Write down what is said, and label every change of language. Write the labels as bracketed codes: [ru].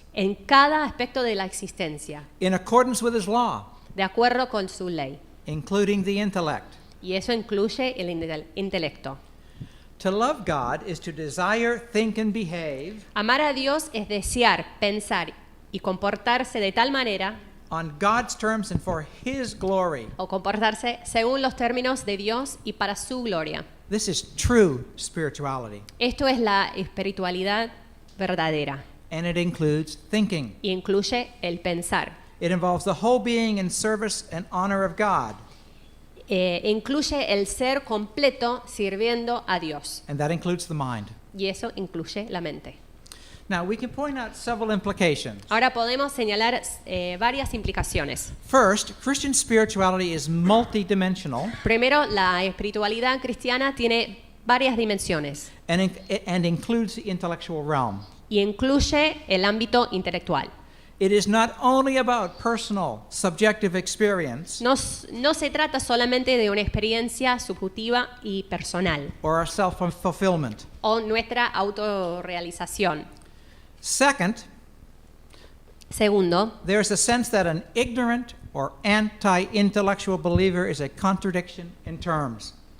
[es] en cada aspecto de la existencia, [en] in accordance with his law, [es] de acuerdo con su ley. [en] including the intellect. [es] Y eso incluye el intelecto. [en] To love God is to desire, think, and behave [es] Amar a Dios es desear, pensar y comportarse de tal manera [en] on God's terms and for his glory. [es] o comportarse según los términos de Dios y para su gloria. [en] This is true spirituality, [es] Esto es la espiritualidad verdadera [en] and it includes thinking. [es] y incluye el pensar. [en] It involves the whole being in service and honor of God, [es] Incluye el ser completo sirviendo a Dios [en] and that includes the mind. [es] y eso incluye la mente. [en] Now, we can point out several implications. [es] Ahora podemos señalar varias implicaciones. [en] First, Christian spirituality is multidimensional [es] Primero, la espiritualidad cristiana tiene varias dimensiones [en] and includes the intellectual realm. [es] y incluye el ámbito intelectual. [en] It is not only about personal, subjective experience [es] No se trata solamente de una experiencia subjetiva y personal [en] or our self-fulfillment. [es] o nuestra autorrealización. [en] Second, [es] Segundo, [en] there's a sense that an ignorant or anti-intellectual believer is a contradiction in terms.